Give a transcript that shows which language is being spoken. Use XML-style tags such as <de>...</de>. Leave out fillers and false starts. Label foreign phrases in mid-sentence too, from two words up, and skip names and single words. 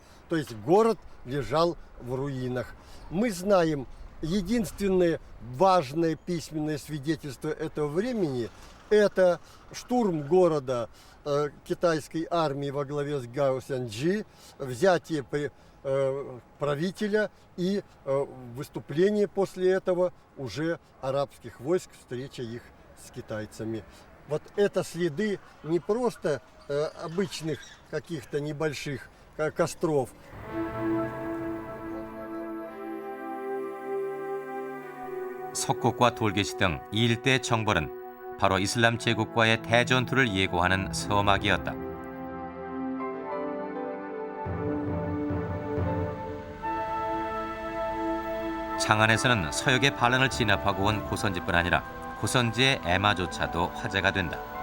<ru>То есть город лежал в руинах. Мы знаем, единственное важное письменное свидетельство этого времени – это штурм города китайской армии во главе с Гао Сянджи, взятие правителя и выступление после этого уже арабских войск, встреча их с китайцами. Вот это следы не просто обычных каких-то небольших костров.</ru> <ko>석곡과 돌개시 등 이 일대의 정벌은 바로 이슬람 제국과의 대전투를 예고하는 서막이었다. 장안에서는 서역의 반란을 진압하고 온 고선지뿐 아니라 고선지의 애마조차도 화제가 된다.</ko>